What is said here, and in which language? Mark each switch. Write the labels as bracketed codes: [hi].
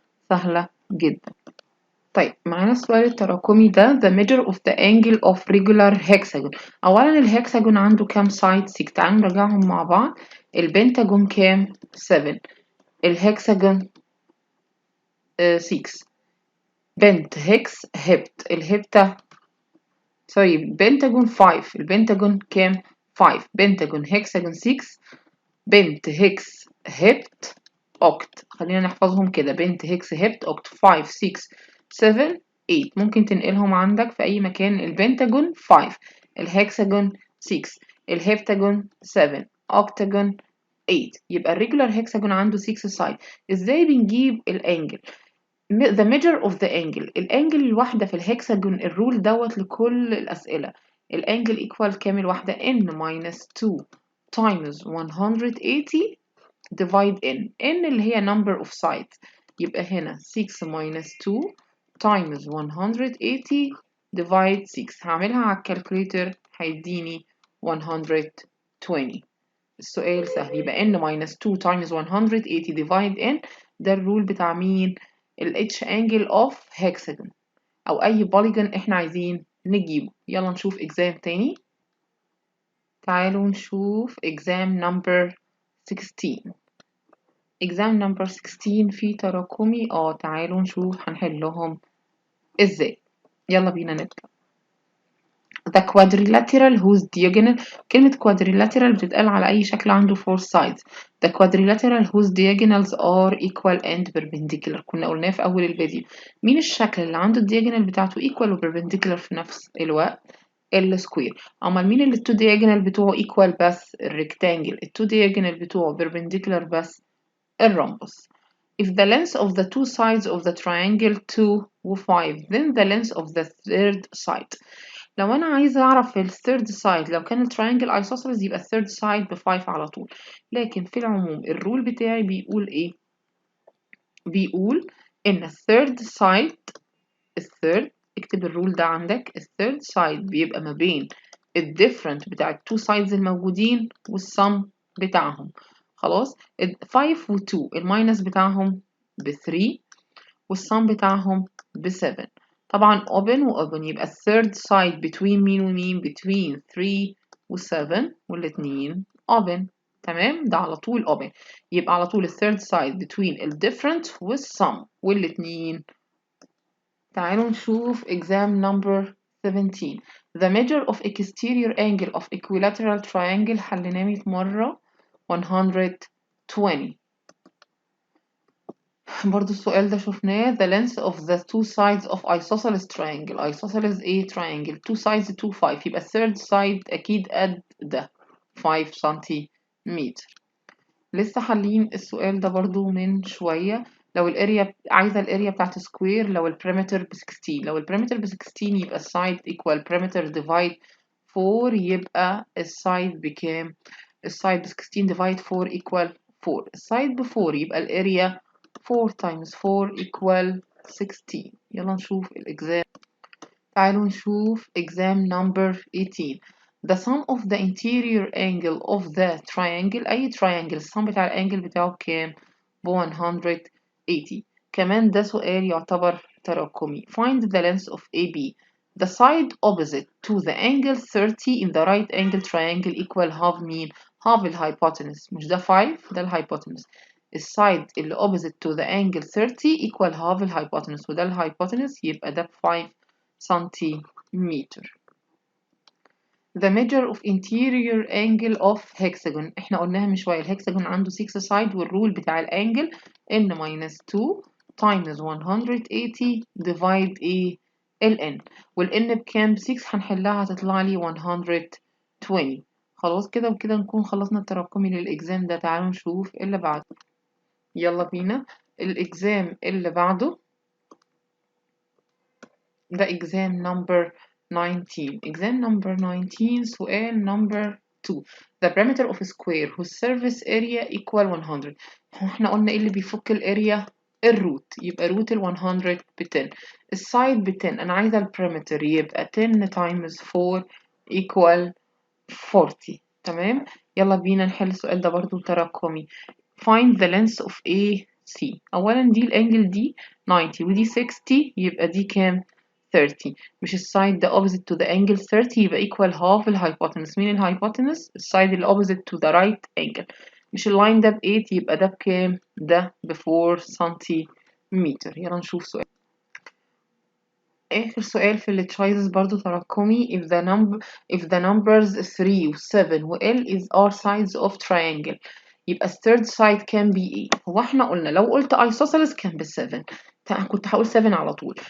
[ar] سهله جدا. طيب معانا السؤال التراكمي ده [en] the measure of the angle of regular hexagon. [ar] أولا الهكساجون عنده كام سايد؟ 6. تعالوا نراجعهم مع بعض. البنتاجون كام؟ 7. الهكساجون 6. بنت هكس هبت، الهبتة سوري بنتاجون 5. البنتاجون كام؟ 5. بنتاجون هكساجون 6. بنت هكس هبت اوكت، خلينا نحفظهم كده، بنت هكس هبت اوكت 5 6 7 8. ممكن تنقلهم عندك في اي مكان. البنتاجون 5، الهكساجون 6، الهبتاجون 7، اوكتاجون 8. يبقى الريجولار هكساجون عنده 6 سايد. ازاي بنجيب الانجل؟ [en] the measure of the angle، [ar] الانجل الواحدة في الهكساجون، الرول دوت لكل الأسئلة. [en] الانجل equal [ar] كام الواحدة؟ [en] n minus 2 times 180 divide n اللي هي number of sides، يبقى هنا 6 minus 2 times 180 divide 6. [ar] هعملها على الكالكوليتر هيديني 120. السؤال سهل، يبقى [en] n minus 2 times 180 divide n، [ar] ده الرول بتاع مين؟ ال H [en] angle of hexagon [ar] أو أي polygon إحنا عايزين نجيبه. يلا نشوف exam تاني. تعالوا نشوف [en] exam number 16. exam number 16 [ar] فيه تراكمي. تعالوا نشوف هنحلهم ازاي. يلا بينا نبدأ. [en] the quadrilateral whose diagonal. [ar] كلمة quadrilateral بتتقال على أي شكل عنده four sides. [en] the quadrilateral whose diagonals are equal and perpendicular. [ar] كنا قلناه في أول الفيديو. مين الشكل اللي عنده الدياجونال بتاعته equal و perpendicular في نفس الوقت؟ السكوير. أمال مين اللي التو diagonal بتوعه equal بس؟ الريكتانجل. التو diagonal بتوعه perpendicular بس؟ الرhombus. [en] If the length of the two sides of the triangle 2 و 5 then the length of the third side. [ar] لو أنا عايزة أعرف ال third side لو كان التراينجل isosceles يبقى third side ب 5 على طول. لكن في العموم الرول بتاعي بيقول إيه؟ بيقول إن third side الثيرد اكتب الرول ده عندك. الثيرد side بيبقى ما بين الديفرنت بتاع التو sides الموجودين والسم بتاعهم. خلاص 5 و 2 الماينس بتاعهم ب 3 والسم بتاعهم ب 7. طبعا open و open يبقى third side between مين ومين between 3 و 7 والاتنين open. تمام ده على طول open. يبقى على طول third side between الديفرنت والسم والاتنين. تعالوا نشوف exam number 17. [en] The measure of exterior angle of equilateral triangle [ar] حليناه 100 مرة 120. برضو السؤال ده شفناه. [en] the length of the two sides of isosceles triangle. [ar] isosceles ايه triangle [en] two sides 2 5 [ar] يبقى third side أكيد قد ده 5 سنتيمتر. لسه حالين السؤال ده برضو من شوية. لو الاريا عايزة الاريا بتاعت سكوير لو البريمتر ب 16. لو البريمتر ب 16 يبقى السايد equal perimeter divide 4 يبقى السايد بكام؟ السايد ب 16 [en] divide 4 equal 4. [ar] السايد ب 4 يبقى الاريا 4 times 4 equal 16. يلا نشوف الإجزام. تعالوا نشوف exam number 18. [en] The sum of the interior angle of the triangle. [ar] أي triangle السم بتاع الانجل بتاعه بكام؟ ب 180. كمان ده سؤال يعتبر تراكمي. [en] Find the length of AB. The side opposite to the angle 30 in the right angle triangle equal half [ar] مين؟ [en] half الhypotenuse. [ar] مش ده 5 ده الhypotenuse. السايد اللي opposite to the angle 30 equal half الhypotenuse وده الhypotenuse يبقى ده ب 5 سنتيمتر. [en] The measure of interior angle of hexagon. [ar] احنا قلناها من شوية. الهكسجون عنده 6 side والرول بتاع الانجل [en] n minus 2 times 180 divide [ar] ايه ال n وال n بكام؟ ب 6 هنحلها هتطلع لي 120. خلاص كده وكده نكون خلصنا التراكمي للإكزام ده. تعالوا نشوف اللي بعده. يلا بينا الإكزام اللي بعده ده [en] exam number 19. exam number 19 [ar] سؤال number 2. [en] the perimeter of a square whose surface area equal 100. [ar] احنا قلنا ايه اللي بيفك الاريا؟ الروت. يبقى روت ال 100 ب 10. السايد ب 10. انا عايزه البريمتر يبقى [en] 10 times 4 equal 40. [ar] تمام. يلا بينا نحل السؤال ده برضو تراكمي. [en] find the length of AC. [ar] اولا دي الانجل دي 90 ودي 60 يبقى دي كام؟ 30. مش السايد ده [en] opposite to the angle 30 [ar] يبقى equal half الهايبوتنس. مين الهايبوتنس؟ السايد اللي [en] opposite to the right angle. [ar] مش اللاين ده ب 8 يبقى ده بكام؟ ده ب 4 سنتيمتر. يلا نشوف سؤال. آخر سؤال في التشايزز برضو تراكمي. [en] if the numbers 3 و 7 و L are sides of triangle [ar] يبقى [en] third side can be [ar] ايه؟ هو احنا قلنا لو قلت isosceles كان ب 7 كنت هقول 7 على طول.